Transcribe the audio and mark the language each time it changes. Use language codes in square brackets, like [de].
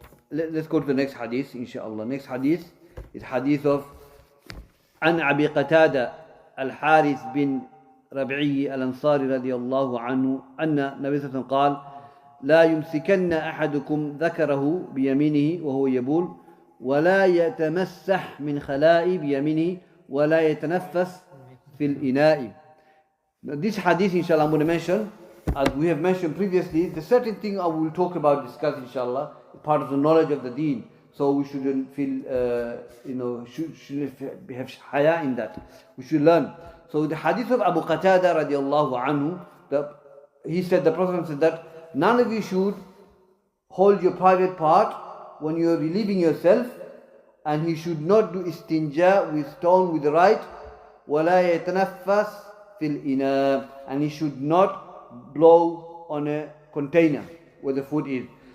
[en] Let's go to the next hadith, inshallah. Next hadith is hadith of [ar] عن أبي قتادة الحارث بن ربعي الأنصاري رضي الله عنه أن النبي صلى الله عليه وسلم قال لا يمسكن أحدكم ذكره بيمينه وهو يبول ولا يتمسح من خلاء بيمينه ولا يتنفس في الإناء. [en] This hadith, inshallah, I'm going to mention, as we have mentioned previously, the certain thing I will talk about, discuss, inshallah, part of the knowledge of the deen. So we shouldn't feel, should have haya in that. We should learn. So the hadith of Abu Qatada radiallahu anhu, he said, the Prophet said that none of you should hold your private part when you are relieving yourself, and he should not do istinja with stone with the right, [ar] وَلَا يَتَنَفَّسْ fil ina, [en] and he should not blow on a container where the food is.